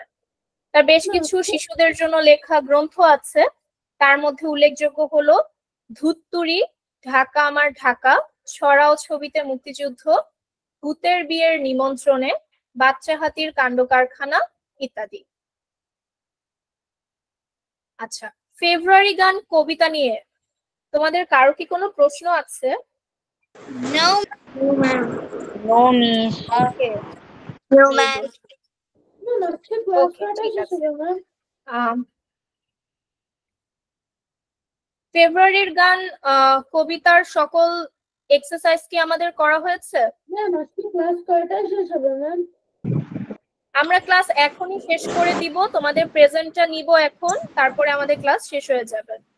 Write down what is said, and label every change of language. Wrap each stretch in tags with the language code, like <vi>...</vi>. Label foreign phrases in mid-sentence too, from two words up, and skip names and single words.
<bn>তার বেশ কিছু শিশুদের জন্য লেখা গ্রন্থ আছে, তার মধ্যে উল্লেখযোগ্য হলো ধুত্তুরি, ঢাকা আমার ঢাকা, ছড়াও ছবিতে মুক্তিযুদ্ধ, ভূতের বিয়ের নিমন্ত্রণে, বাচ্চা হাতির কাণ্ড কারখানা ইত্যাদি। আচ্ছা, ফেব্রুয়ারি গান কবিতা নিয়ে তোমাদের কারো কি কোনো প্রশ্ন আছে?</bn> <en>No, ma'am. No, miss. Okay. No, ma'am.</en> <bn>Okay, ঠিক আছে। ফেব্রুয়ারির গান কবিতার সকল এক্সারসাইজ কি আমাদের করা হয়েছে? আমরা ক্লাস এখনই শেষ করে দিব, তোমাদের প্রেজেন্টটা নিব এখন, তারপরে আমাদের ক্লাস শেষ হয়ে যাবে।</bn>